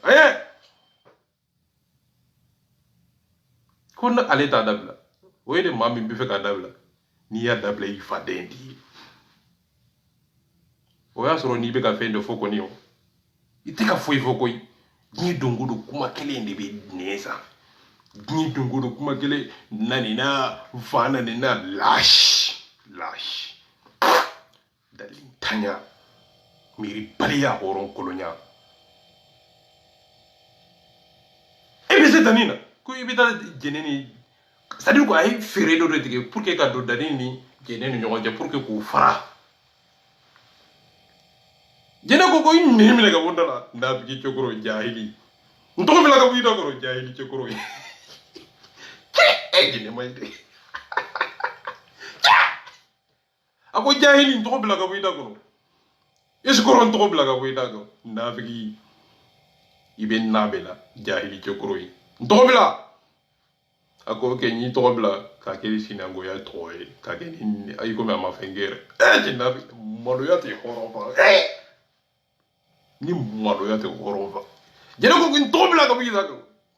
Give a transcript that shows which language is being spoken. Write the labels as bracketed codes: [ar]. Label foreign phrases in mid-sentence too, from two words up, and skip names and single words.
[bm] ko na ale t'a dabila o ye de maa min bɛ fɛ k'a dabila n'i y'a dabila i faden de ye o y'a sɔrɔ n'i bɛ ka fɛn dɔ fɔ kɔni o i tɛ ka foyi fɔ koyi diɲɛ don o don kuma kelen de bɛ nɛn sa diɲɛ don o don kuma kelen nanina fa nanina lâche dalintanya miiribaliya hɔrɔn kolonya e bɛ se danni na ko i bɛ taa jɛnɛ ni [fr] c'est à dire [bm] ko a ye feere dɔ de tigɛ [fr] pour que [bm] ka don danni ni jɛnɛ ni ɲɔgɔn cɛ [fr] pour que [bm] k'u fara jɛnɛ ko ko i nɛn minɛ ka bɔ da la nafigi cɛkɔrɔ jahili n tɔgɔ bila ka bɔ i da kɔrɔ jahili cɛkɔrɔ ye jɛnɛ ma ɲi dɛ a ko jahili n tɔgɔ bila ka bɔ i da kɔrɔ [fr] est-ce que [bm] n tɔgɔ bila ka bɔ i da kɔrɔ nafigi i bɛ na bɛ la jahili cɛkɔrɔ ye n tɔgɔ bila a ko ok n'i tɔgɔ bila k'a kɛ sinangoya tɔgɔ ye k'a kɛ ni ayi komi a ma fɛn kɛ yɛrɛ jɛnɛ maloya tɛ hɔrɔn fa ni maloya tɛ hɔrɔn fa jɛnɛ ko n tɔgɔ bila ka bɔ i da kɔrɔ